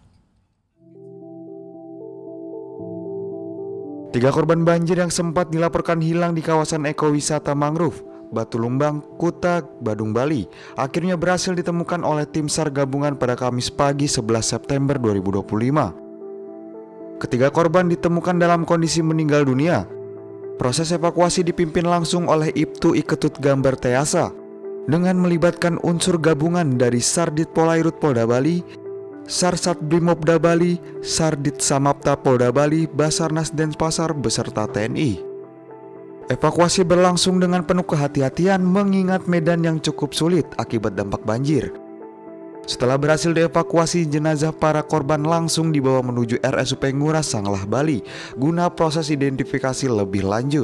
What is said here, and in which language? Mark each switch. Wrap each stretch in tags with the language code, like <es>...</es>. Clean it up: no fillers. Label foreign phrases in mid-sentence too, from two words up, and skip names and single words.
<id>3 korban banjir yang sempat dilaporkan hilang di kawasan ekowisata mangrove Batu Lumbang, Kuta, Badung, Bali akhirnya berhasil ditemukan oleh tim SAR gabungan pada Kamis pagi 11 September 2025. Ketiga korban ditemukan dalam kondisi meninggal dunia. Proses evakuasi dipimpin langsung oleh Ibtu Iketut Gambar Teasa dengan melibatkan unsur gabungan dari Sardit Polairut Polda Bali, SAR Satbrimobda Bali, Sardit Samapta Polda Bali, Basarnas Denpasar beserta TNI. Evakuasi berlangsung dengan penuh kehati-hatian mengingat medan yang cukup sulit akibat dampak banjir. Setelah berhasil dievakuasi, jenazah para korban langsung dibawa menuju RSUP Ngurah Sanglah Bali guna proses identifikasi lebih lanjut.</id>